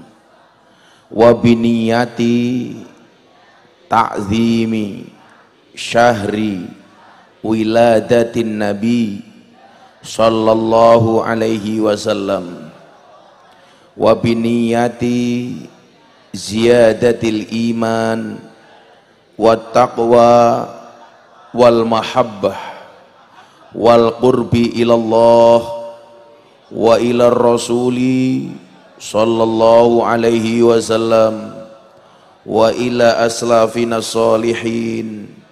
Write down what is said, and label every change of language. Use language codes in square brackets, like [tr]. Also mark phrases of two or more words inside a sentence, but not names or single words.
[ar] وبنية تعظيم شهر ولادة النبي صلى الله عليه وسلم وبنية زيادة الإيمان والتقوى والمحبة والقرب إلى الله وإلى الرسول صلى الله عليه وسلم وإلى أسلافنا الصالحين.